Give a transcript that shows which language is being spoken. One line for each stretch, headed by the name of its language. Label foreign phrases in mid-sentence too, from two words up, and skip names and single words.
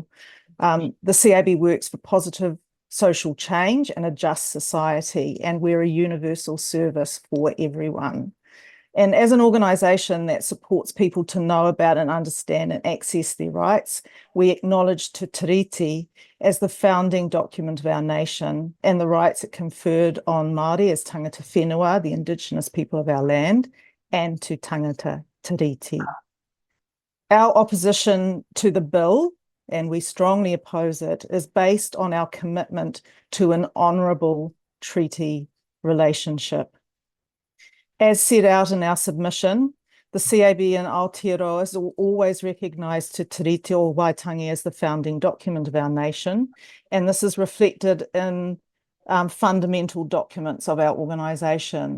English: The CAB works for positive social change and a just society, and we're a universal service for everyone. And as an organisation that supports people to know about and understand and access their rights, we acknowledge Te Tiriti as the founding document of our nation and the rights it conferred on Māori as
Māori: tangata whenua,
English: the Indigenous people of our land, and to
Māori: tangata tiriti.
English: Our opposition to the bill, and we strongly oppose it, is based on our commitment to an honourable treaty relationship. As set out in our submission, the CAB and Aotearoa has always recognised Te Tiriti o Waitangi as the founding document of our nation, and this is reflected in fundamental documents of our organisation.